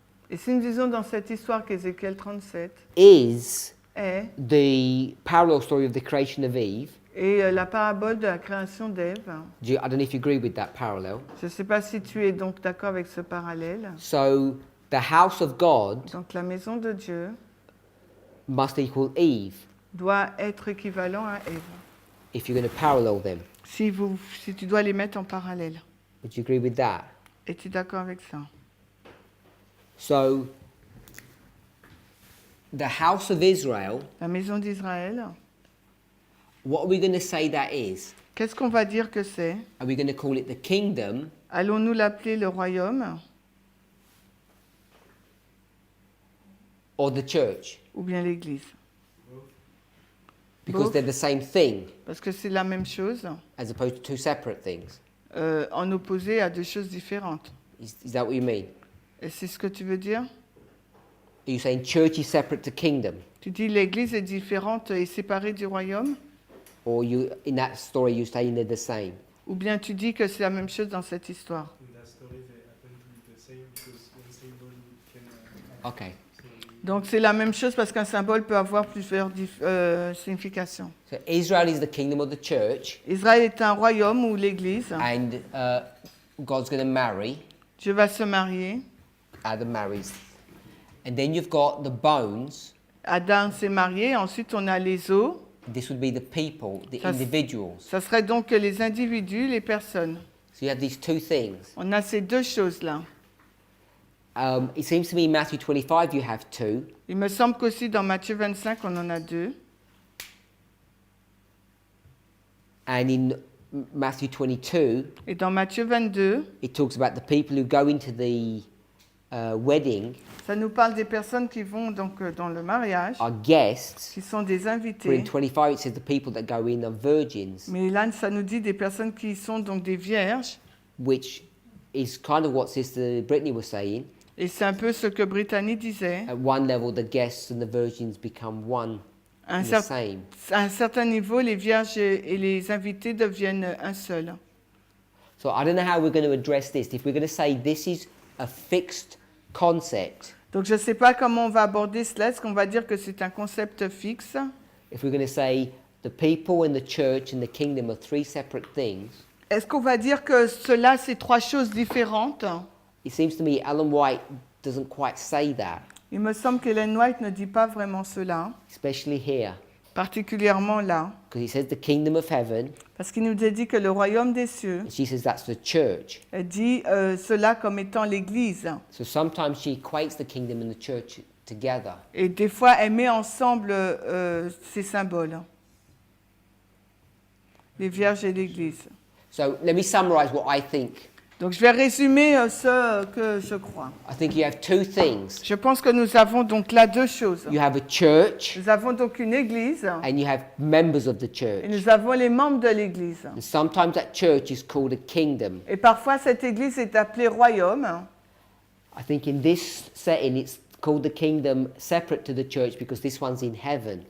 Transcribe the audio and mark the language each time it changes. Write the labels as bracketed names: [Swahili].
[French] Et si nous disons dans cette histoire qu'Ézéchiel 37 [English] is [French] est [English] the parallel story of the creation of Eve, [French] la parabole de la création d'Ève, [English] I don't know if you agree with that parallel. [French] je ne sais pas si tu es donc d'accord avec ce parallèle. [English] So the house of God [French] Donc la maison de Dieu [English] must equal Eve [French] doit être équivalent à Ève. [English] if you're going to parallel them. [French] Si tu dois les mettre en parallèle. [English] Would you agree with that? [French] Es-tu d'accord avec ça? [English] So the house of Israel, [French] La maison d'Israël, [English] what are we going to say that is? [French] qu'est-ce qu'on va dire que c'est? [English] Are we going to call it the kingdom [French] Allons-nous l'appeler le royaume [English] or the church? [French] ou bien l'Église? [English] Because Both. they're the same thing, [French] Parce que c'est la même chose, [English] as opposed to two separate things. [French] en opposé à deux choses différentes. [English] Is that what you mean? [French] Et c'est ce que tu veux dire? [English] Are you saying church is separate to kingdom? [French] Tu dis l'Église est différente et séparée du royaume? [English] Or you, in that story, you're saying they're the same? [French] Ou bien tu dis que c'est la même chose dans cette histoire? [English] In that story, they happen to be the same because one symbol can. Okay. [French] Donc c'est la même chose parce qu'un symbole peut avoir plusieurs significations. [English] So Israel is the kingdom of the church, [French] Israël est un royaume ou l'Église. [English] and God's going to marry. [French] Dieu va se marier. [English] Adam marries. And then you've got the bones. [French] Adam s'est marié. Ensuite, on a les os. [English] This would be the people, the [French] Ça, [English] individuals. [French] ça serait donc les individus, les personnes. [English] So you have these two things. [French] On a ces deux choses-là. [English] It seems to me in Matthew 25 you have two. [French] Il me semble qu'aussi dans Matthieu 25, on en a deux. [English] And in Matthew 22, [French] Et dans Matthieu 22, [English] it talks about the people who go into the wedding [French] ça nous parle des personnes qui vont donc dans le mariage, [English] are guests. [French] qui sont des [English] But in [French] invités. [English] 25 it says the people that go in are virgins, [French] Mais là, ça nous dit des personnes qui sont donc des vierges. [English] which is kind of what Sister Brittany was saying. [French] Et c'est un peu ce que Brittany disait. [English] At one level, the guests and the virgins become one [French] À un, [English] and the [French] cer- [English] same. [French] à un certain niveau, les vierges et les invités deviennent un seul. [English] So I don't know how we're going to address this. If we're going to say this is a fixed concept, [French] Donc je ne sais pas comment on va aborder cela. Est-ce qu'on va dire que c'est un concept fixe? [English] if we're going to say the people and the church and the kingdom are three separate things, [French] Est-ce qu'on va dire que cela, c'est trois choses différentes? [English] it seems to me Ellen White doesn't quite say that, [French] Il me semble qu'Ellen White ne dit pas vraiment cela, [English] especially here, [French] particulièrement là, [English] because he says the kingdom of heaven, [French] parce qu'il nous a dit que le royaume des cieux, [English] and she says that's the church. [French] elle dit cela comme étant l'Église. [English] So sometimes she equates the kingdom and the church together. [French] Et des fois, elle met ensemble ces symboles, les vierges et l'Église. [English] So let me summarize what I think. [French] Donc je vais résumer ce que je crois. [English] I think you have two things. [French] Je pense que nous avons donc là deux choses. [English] You have a church [French] Nous avons donc une Église [English] and you have members of the [French] et [English] church. [French] nous avons les membres de l'Église. [English] And sometimes that church is called a kingdom. [French] Et parfois, cette Église est appelée royaume. [English] I think in this setting it's called the kingdom separate to the church because this one's in heaven.